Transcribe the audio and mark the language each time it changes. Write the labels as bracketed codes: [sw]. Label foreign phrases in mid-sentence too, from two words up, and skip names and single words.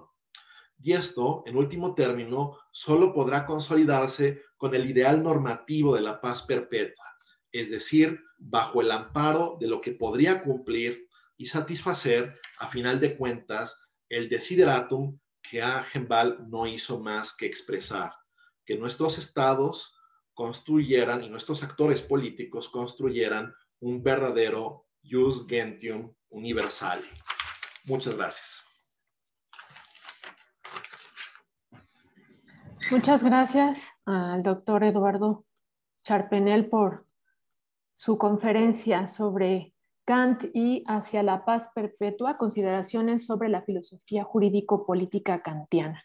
[es] Y esto, en último término, solo podrá consolidarse con el ideal normativo de la paz perpetua, es decir, bajo el amparo de lo que podría cumplir y satisfacer, a final de cuentas, el desideratum que Agenbal no hizo más que expresar, que nuestros estados construyeran y nuestros actores políticos construyeran un verdadero [la] jus gentium universale. [es] Muchas gracias. Muchas gracias al doctor Eduardo Charpenel por su conferencia sobre Kant y Hacia la Paz Perpetua, consideraciones sobre la filosofía jurídico-política kantiana.